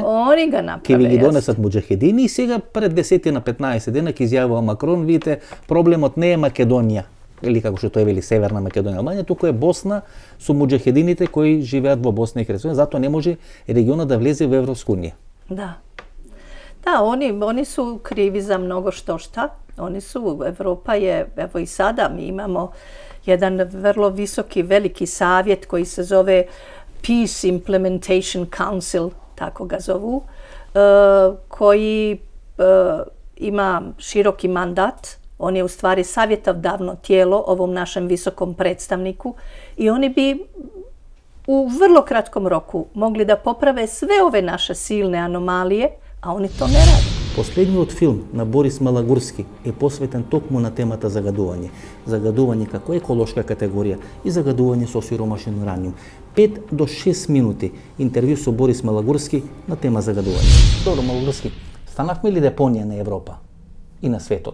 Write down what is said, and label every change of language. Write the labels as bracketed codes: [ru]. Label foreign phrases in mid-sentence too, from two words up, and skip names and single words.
[mk] Они га направат. Ке ви ги донесат муџахедини и сега пред 10 на 15 дена ке изјавува Макрон, видите, проблемот не е Македонија, или како што тој вели Северна Македонија, Албанија, туку е Босна со муџахедините кои живеат во Босна и Херцеговина, затоа не може регионот да влезе во Европска унија. [bs] Da, oni su krivi za mnogo šta. Evropa je, evo i sada mi imamo jedan vrlo visoki, veliki savjet koji se zove Peace Implementation Council, tako ga zovu, koji ima široki mandat. On je u stvari savjetodavno tijelo ovom našem visokom predstavniku i oni bi u vrlo kratkom roku mogli da poprave sve ove naše silne anomalije, a oni to ne rade. [mk] Последниот филм на Борис Малагурски е посветен токму на темата загадување. Загадување како еколошка категорија и загадување со сиромашен ураниум. 5 до 6 минути интервју со Борис Малагурски на тема загадување. Добро, Малагурски, станавме ли депонија на Европа и на светот?